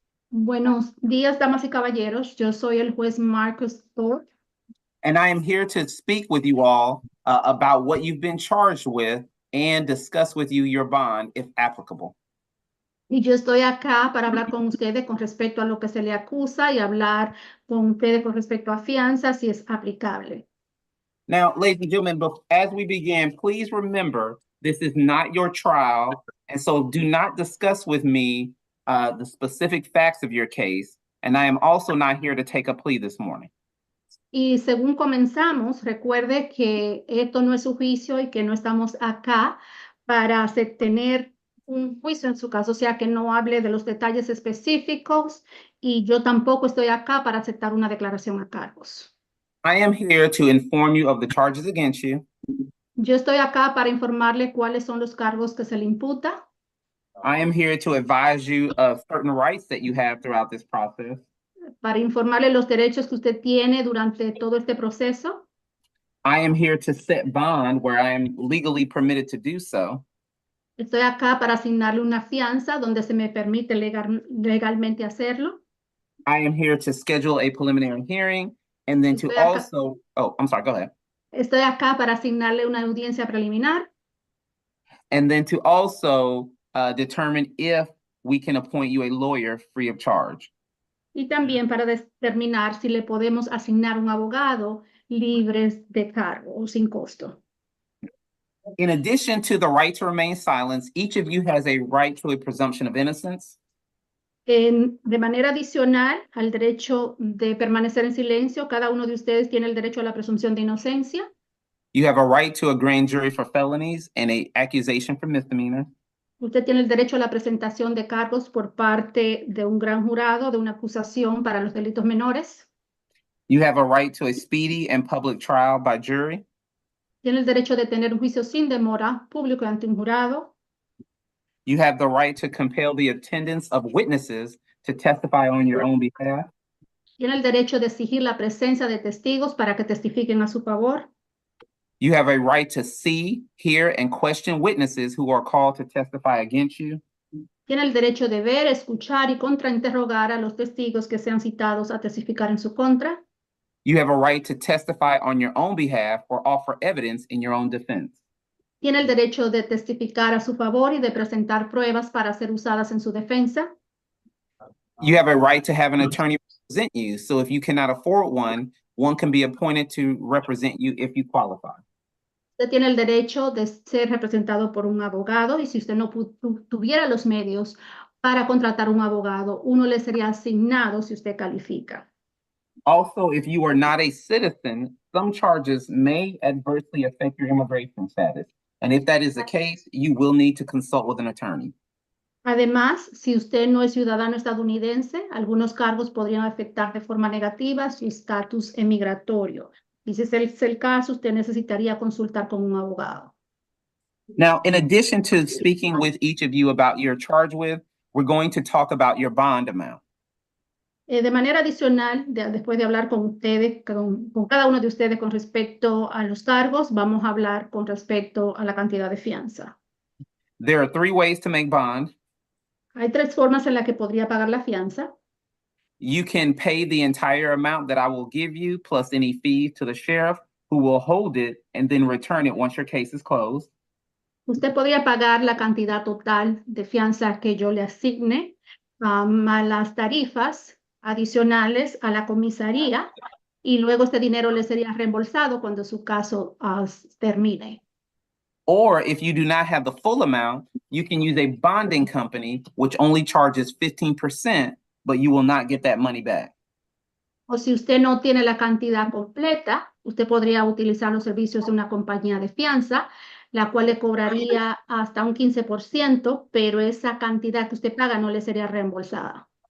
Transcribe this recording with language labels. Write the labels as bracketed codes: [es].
[es] Buenos días, damas y caballeros. Yo soy el juez Marcus Thorpe. [en] And I am here to speak with you all about what you've been charged with and discuss with you your bond, if applicable. [es] Y yo estoy acá para hablar con ustedes con respecto a lo que se le acusa y hablar con ustedes con respecto a fianza, si es aplicable. [en] Now, ladies and gentlemen, as we begin, please remember this is not your trial, and so do not discuss with me the specific facts of your case, and I am also not here to take a plea this morning. [es] Y según comenzamos, recuerde que esto no es su juicio y que no estamos acá para tener un juicio en su caso, o sea que no hable de los detalles específicos y yo tampoco estoy acá para aceptar una declaración a cargos. [en] I am here to inform you of the charges against you. [es] Yo estoy acá para informarle cuáles son los cargos que se le imputa. [en] I am here to advise you of certain rights that you have throughout this process. [es] Para informarle los derechos que usted tiene durante todo este proceso. [en] I am here to set bond where I am legally permitted to do so. [es] Estoy acá para asignarle una fianza donde se me permite legalmente hacerlo. [en] I am here to schedule a preliminary hearing and then to [es] Estoy acá, [en] also, oh, I'm sorry, go ahead. [es] estoy acá para asignarle una audiencia preliminar [en] And then to also determine if we can appoint you a lawyer free of charge. [es] y también para determinar si le podemos asignar un abogado libres de cargo o sin costo. [en] In addition to the right to remain silent, each of you has a right to a presumption of innocence. [es] De manera adicional al derecho de permanecer en silencio, cada uno de ustedes tiene el derecho a la presunción de inocencia. [en] You have a right to a grand jury for felonies and an accusation for misdemeanor. [es] Usted tiene el derecho a la presentación de cargos por parte de un gran jurado, de una acusación para los delitos menores. [en] You have a right to a speedy and public trial by jury. [es] Tiene el derecho de tener un juicio sin demora, público y ante un jurado. [en] You have the right to compel the attendance of witnesses to testify on your own behalf. [es] Tiene el derecho de exigir la presencia de testigos para que testifiquen a su favor. [en] You have a right to see, hear, and question witnesses who are called to testify against you. [es] Tiene el derecho de ver, escuchar y contrainterrogar a los testigos que sean citados a testificar en su contra. [en] You have a right to testify on your own behalf or offer evidence in your own defense. [es] Tiene el derecho de testificar a su favor y de presentar pruebas para ser usadas en su defensa. [en] You have a right to have an attorney represent you. So if you cannot afford one, one can be appointed to represent you if you qualify. [es] Usted tiene el derecho de ser representado por un abogado y si usted no tuviera los medios para contratar un abogado, uno le sería asignado si usted califica. [en] Also, if you are not a citizen, some charges may adversely affect your immigration status. And if that is the case, you will need to consult with an attorney. [es] Además, si usted no es ciudadano estadounidense, algunos cargos podrían afectar de forma negativa su estatus emigratorio. Y si ese es el caso, usted necesitaría consultar con un abogado. [en] Now, in addition to speaking with each of you about your charge with, we're going to talk about your bond amount. [es] De manera adicional, después de hablar con ustedes, con cada uno de ustedes con respecto a los cargos, vamos a hablar con respecto a la cantidad de fianza. [en] There are 3 ways to make bond. [es] Hay 3 formas en las que podría pagar la fianza. [en] You can pay the entire amount that I will give you, plus any fees to the sheriff, who will hold it and then return it once your case is closed. [es] Usted podría pagar la cantidad total de fianza que yo le asigne, a las tarifas adicionales a la comisaría, y luego este dinero le sería reembolsado cuando su caso termine. [en] Or if you do not have the full amount, you can use a bonding company, which only charges 15%, but you will not get that money back. [es] O si usted no tiene la cantidad completa, usted podría utilizar los servicios de una compañía de fianza, la cual le cobraría hasta un 15%, pero esa cantidad que usted paga no le sería reembolsada.